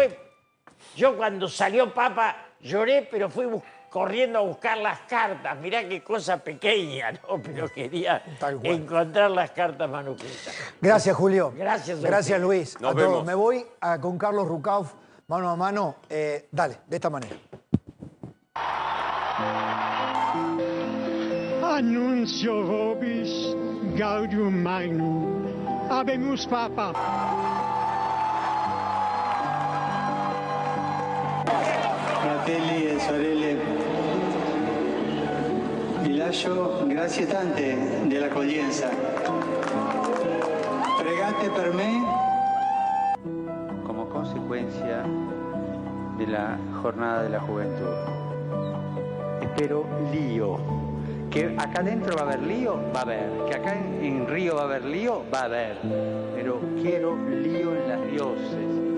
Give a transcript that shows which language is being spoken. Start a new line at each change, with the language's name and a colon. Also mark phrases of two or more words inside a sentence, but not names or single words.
Spanish: Después, yo cuando salió Papa lloré, pero fui corriendo a buscar las cartas. Mirá qué cosa pequeña, ¿no? Pero quería encontrar las cartas manuscritas. Gracias, Julio. Gracias. Gracias, Luis. Nos a todos. vemos. Me voy con Carlos Rucauf, mano a mano. Dale, de esta manera.
Latin: Annuncio vobis gaudium magnum. Habemus Papa.
Italian: Fratelli e sorelle, vi lascio grazie tante dell'accoglienza. Pregate per me.
Spanish: Como consecuencia de la Jornada de la Juventud. Espero lío. Que acá adentro va a haber lío, va a haber. Que acá en Río va a haber lío, va a haber. Pero quiero lío en las dioses.